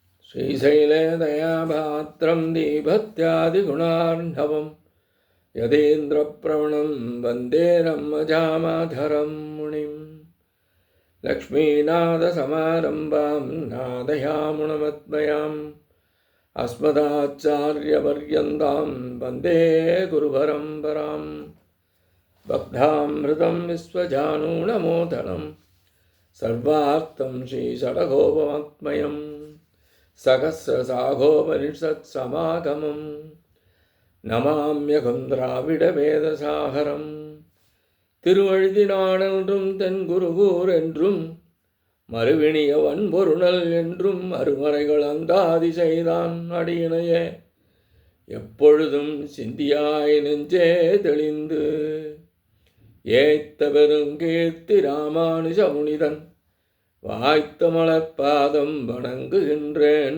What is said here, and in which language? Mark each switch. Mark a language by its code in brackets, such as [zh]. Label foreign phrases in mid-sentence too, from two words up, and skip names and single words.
[sa] श्रीशैले दयापात्रं दीभत्यादिगुणार्णवं यदेन्द्रप्रवणं वन्दे रम्मजामाधरं मुनिं लक्ष्मीनाथसमारम्भां नादयामुणमत्मयाम् अस्मदाचार्यपर्यन्तां वन्दे गुरुपरम्परां बद्धामृतं विश्वजानूनमोदनं सर्वार्थं श्रीषडगोपमत्मयं सहस्रसाघोपनिषत्समागमं नमाम्यहं द्राविडवेदसागरं [ta] திருவழுதினானென்றும் தென்குருகூர் என்றும் மறுவினிய வன்பொருணல் என்றும் அருமறைகள் அந்தாதி செய்தான் அடியினையே எப்பொழுதும் சிந்தியாய் நெஞ்சே தெளிந்து ஏத்த பெருங்கீர்த்தி ராமானுஜ முனிதன் வாய்த்த மலர்பாதம் வணங்குகின்றேன்.